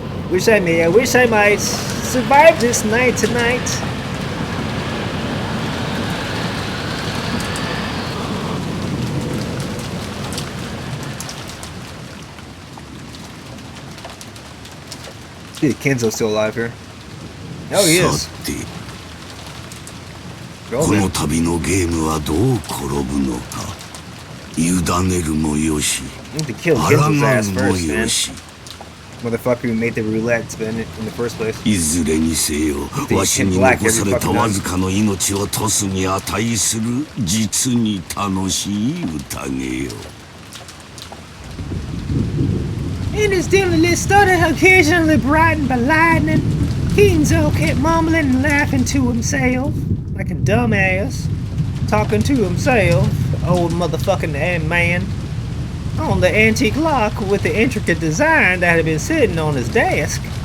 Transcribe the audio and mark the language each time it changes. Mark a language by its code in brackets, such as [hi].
[en] Wish I may, I wish I might survive this night tonight. Dude, Kenzo's still alive here. Oh, he is. [ja] この旅のゲームはどう転ぶのか。委ねるもよし、抗うもよし。 [en] Motherfucker who made the roulette spin in the first place. [ja] いずれにせよ、わしに残されたわずかの命をトスに値する実に楽しい宴よ。 [en] In his dimly study, occasionally brightened by lightning, Kenzo kept mumbling and laughing to himself, like a dumbass, talking to himself, old motherfucking man, on the antique lock with the intricate design that had been sitting on his desk.